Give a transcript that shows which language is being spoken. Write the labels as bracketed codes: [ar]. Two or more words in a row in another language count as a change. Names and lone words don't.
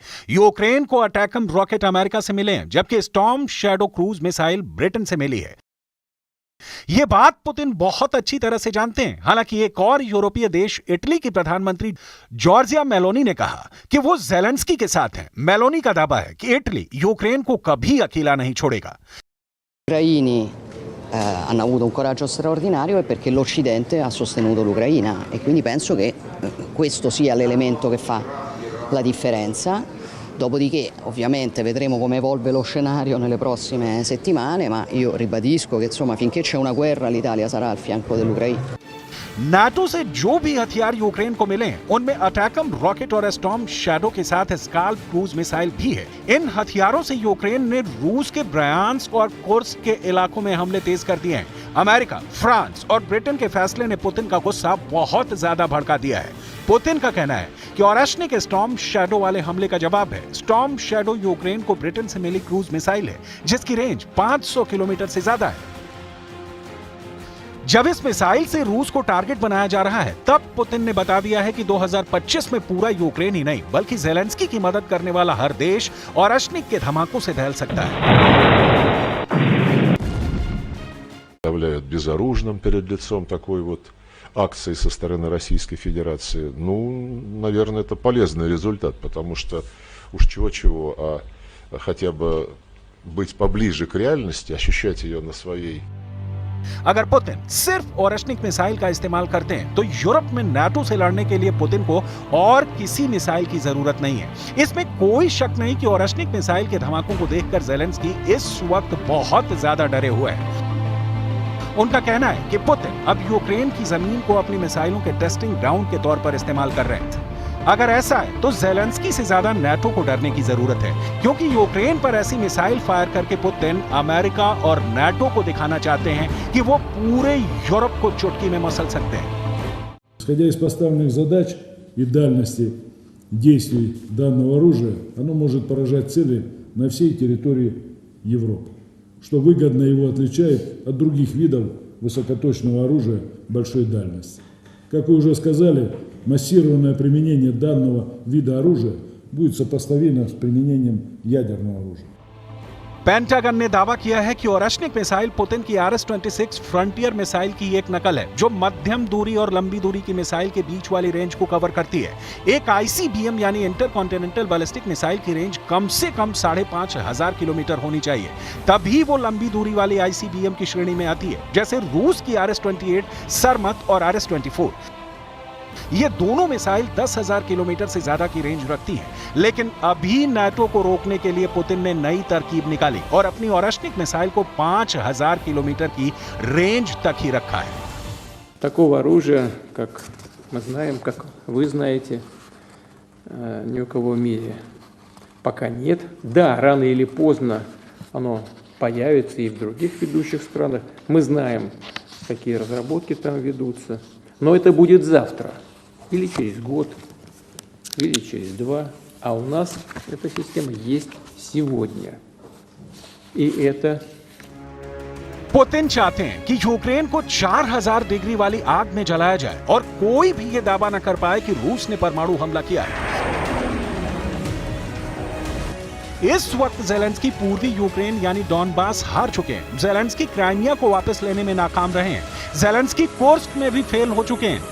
[hi] यूक्रेन को अटैकम रॉकेट अमेरिका से मिले हैं, जबकि स्टॉर्म शैडो [en] cruise missile [hi] ब्रिटेन से मिली है। यह बात पुतिन बहुत अच्छी तरह से जानते हैं। हालांकि एक और यूरोपीय देश इटली की प्रधानमंत्री जॉर्जिया मेलोनी ने कहा कि वो ज़ेलेंस्की के साथ हैं। मेलोनी का दावा है कि इटली यूक्रेन को कभी अकेला नहीं छोड़ेगा। [it] Hanno avuto un coraggio straordinario e perché l'Occidente ha sostenuto l'Ucraina e quindi penso che questo sia l'elemento che fa la differenza. Dopodiché ovviamente vedremo come evolve lo scenario nelle prossime settimane, ma io ribadisco che insomma finché c'è una guerra l'Italia sarà al fianco dell'Ucraina. [hi] नाटो से जो भी हथियार यूक्रेन को मिले उनमें अटैकम रॉकेट और स्टॉर्म शैडो के साथ स्काल्प [en] cruise missile [hi] भी है। इन हथियारों से यूक्रेन ने रूस के ब्रायांस्क और कुर्स्क के इलाकों में हमले तेज कर दिए हैं। अमेरिका, फ्रांस और ब्रिटेन के फैसले ने पुतिन का गुस्सा बहुत ज्यादा भड़का दिया है। पुतिन का कहना है कि ओरेश्निक स्टॉर्म शैडो वाले हमले का जवाब है। स्टॉर्म शैडो यूक्रेन को ब्रिटेन से मिली [en] cruise missile [hi] है, जिसकी रेंज 500 किलोमीटर से ज्यादा है। जब इस मिसाइल से रूस को टारगेट बनाया जा रहा है, तब पुतिन ने बता दिया है कि 2025 में पूरा यूक्रेन ही नहीं, बल्कि ज़ेलेंस्की की मदद करने वाला हर देश ओरेश्निक के धमाकों से दहल सकता है। [ru] Являют безоружным перед лицом такой вот акции со стороны Российской Федерации. Ну, наверное, это полезный результат, потому что уж чего-чего, а хотя бы быть поближе к реальности, ощущать ее на своей. [hi] अगर पुतिन सिर्फ ओरेश्निक मिसाइल का इस्तेमाल करते हैं तो यूरोप में नाटो से लड़ने के लिए पुतिन को और किसी मिसाइल की जरूरत नहीं है। इसमें कोई शक नहीं कि ओरेश्निक मिसाइल के धमाकों को देखकर ज़ेलेंस्की इस वक्त बहुत ज्यादा डरे हुए हैं। उनका कहना है कि पुतिन अब यूक्रेन की जमीन को अपनी मिसाइलों के [en] testing ground [hi] के तौर पर इस्तेमाल कर रहे हैं। अगर ऐसा है तो ज़ेलेंस्की से ज्यादा नाटो को डरने की जरूरत है, क्योंकि यूक्रेन पर ऐसी मिसाइल फायर करके पुतिन अमेरिका और नाटो को दिखाना चाहते हैं कि वो पूरे यूरोप को चुटकी में मसल सकते हैं। [ru] Исходя из поставленных задач и дальности действий данного оружия, оно может поражать цели на всей территории Европы, что выгодно его отличает от других видов высокоточного оружия большой дальности. Как вы уже сказали, массированное применение данного вида оружия будет сопоставимо с применением ядерного оружия. [hi] पेंटागन ने दावा किया है कि ओरेश्निक मिसाइल पुतिन की RS-26 फ्रंटियर मिसाइल की एक नकल है, जो मध्यम दूरी और लंबी दूरी की मिसाइल के बीच वाली रेंज को कवर करती है। एक ICBM यानी [en] intercontinental ballistic missile [hi] की रेंज कम से कम 5,500 किलोमीटर होनी चाहिए, तभी वो लंबी दूरी वाली ICBM की श्रेणी में आती है, जैसे रूस की RS-28, सरमत और RS-24। ये दोनों मिसाइल 10,000 किलोमीटर से ज्यादा की रेंज रखती है, लेकिन अभी नाटो को रोकने के लिए पुतिन ने नई तरकीब निकाली और अपनी ओरेश्निक मिसाइल को 5,000 किलोमीटर की रेंज तक ही रखा है। [ru] Такого оружия, как мы знаем, как вы знаете, ни у кого в мире пока нет. Да, рано или поздно оно появится и в других ведущих странах. Мы знаем, какие разработки там ведутся. Но это будет завтра, или через год, или через 2. А у нас эта система есть сегодня. И это [hi] पुतिन चाहते हैं कि यूक्रेन को 4000 डिग्री वाली आग में जलाया जाए और कोई भी ये दावा न कर पाए कि रूस ने परमाणु हमला किया है। इस वक्त जेलेंस्की पूर्वी यूक्रेन यानी डॉनबास हार चुके हैं। जेलेंस्की क्राइमिया को वापस लेने में नाकाम रहे हैं। जेलेंस्की कुर्स्क में भी फेल हो चुके हैं।